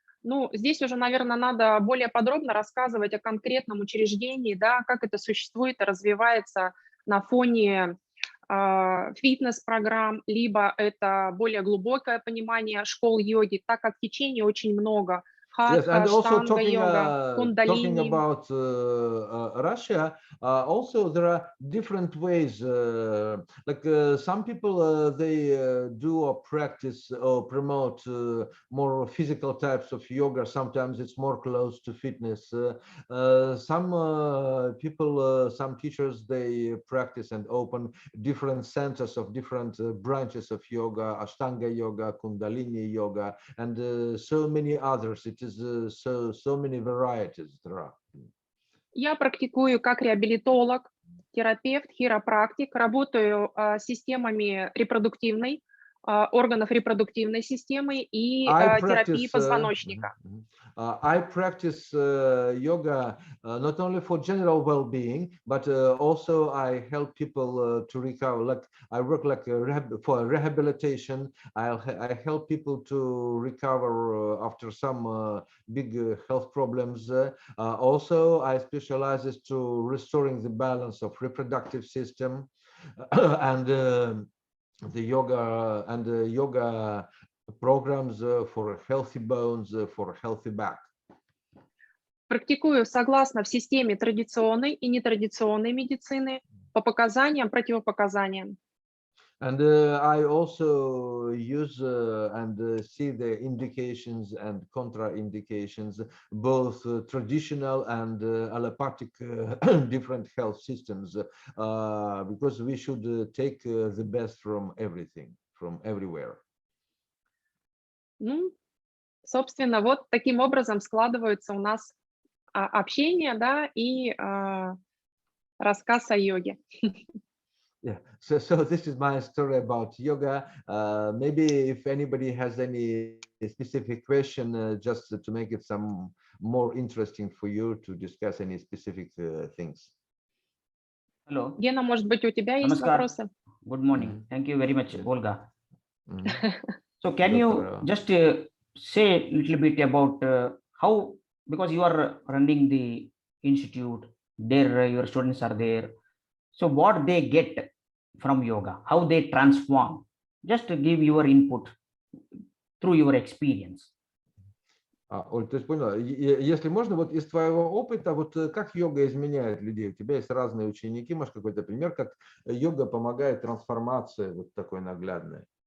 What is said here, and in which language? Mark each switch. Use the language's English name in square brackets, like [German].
[Russian] Ну, здесь уже, наверное, надо более подробно рассказывать о конкретном учреждении, да, как это существует и развивается на фоне фитнес-программ, либо это более глубокое понимание школ йоги, так как течений очень много. [English] Yes, and also talking [Russian] кундалини. [English] about Russia, also there are different ways. Like some people they do or practice or promote more physical types of yoga. Sometimes it's more close to fitness. Some people, some teachers, they practice and open different centers of different branches of yoga, Ashtanga yoga, Kundalini yoga, and so many others. It is so many varieties there are. [Russian] Я практикую как реабилитолог, терапевт, хиропрактик, работаю с системами репродуктивной, органов репродуктивной системы и терапии позвоночника. [English] I practice yoga not only for general well-being, but also I help people to recover. Like I work like for rehabilitation. I help people to recover after some big health problems. Also, I specialize to restoring the balance of reproductive system and the yoga and the yoga programs for healthy bones, for healthy back. [Russian] Практикую согласно в системе традиционной и нетрадиционной медицины по показаниям, противопоказаниям. [English] And I also use and see the indications and contraindications, both traditional and allopathic different health systems, because we should take the best from everything, from everywhere. [Russian] Ну, собственно, вот таким образом складывается у нас общение, да, и рассказ о йоге. [English] Yeah, so this is my story about yoga. Maybe if anybody has any specific question, just to make it some more interesting for you to discuss any specific things. Hello. [Russian] Гена, может быть, у тебя есть [Hindi] Namaskar. [Russian] вопросы? [English] Good morning. Thank you very much, Olga. Mhm. So can you just say a little bit about how, because you are running the institute, there your students are there. So what they get from yoga, how they transform, just to give your input through your experience. [Russian] Оль, ты поняла, если можно, вот из твоего опыта, вот как йога изменяет людей? У тебя есть разные ученики, может, какой-то пример, как йога помогает трансформации вот такой наглядной?